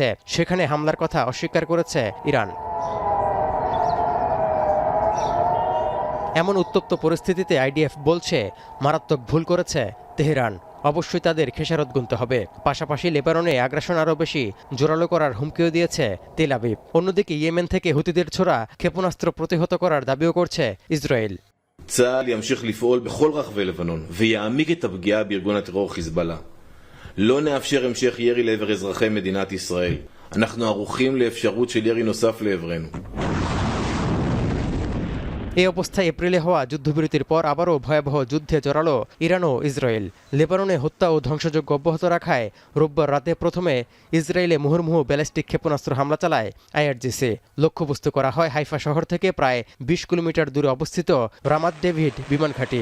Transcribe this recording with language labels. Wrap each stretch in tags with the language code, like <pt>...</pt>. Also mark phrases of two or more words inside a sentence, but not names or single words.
<bn>সেখানে হামলার কথা অস্বীকার করেছে ইরান। এমন উত্তপ্ত পরিস্থিতিতে আইডিএফ বলছে মারাত্মক ভুল করেছে তেহরান। অবশ্যই তাদের খেসারত গুনতে হবে। পাশাপাশি লেবাননে আগ্রাসন আরও বেশি জোরালো করার হুমকিও দিয়েছে তেল আবিব। অন্যদিকে ইয়েমেন থেকে হুতিদের ছোড়া ক্ষেপণাস্ত্র প্রতিহত করার দাবিও করছে ইসরায়েল।</bn> <he>צה"ל ימשיך לפעול בכל רחבי לבנון ויעמיק את הפגיעה בארגון הטרור חיזבאללה. לא נאפשר המשך ירי לעבר אזרחי מדינת ישראל. אנחנו ערוכים לאפשרות של ירי נוסף לעברנו.</he> <bn>এই অবস্থায় এপ্রিলে হওয়া যুদ্ধবিরতির পর আবারও ভয়াবহ যুদ্ধে জড়ালো ইরান ও ইসরায়েল। লেবাননে হত্যা ও ধ্বংসযজ্ঞ অব্যাহত রাখায় রোববার রাতে প্রথমে ইসরায়েলে মুহুর্মুহু ব্যালিস্টিক ক্ষেপণাস্ত্র হামলা চালায় আইআরজিসি। লক্ষ্যবস্তু করা হয় হাইফা শহর থেকে প্রায় ২০ কিলোমিটার দূরে অবস্থিত রামাত ডেভিড বিমান ঘাঁটি।</bn>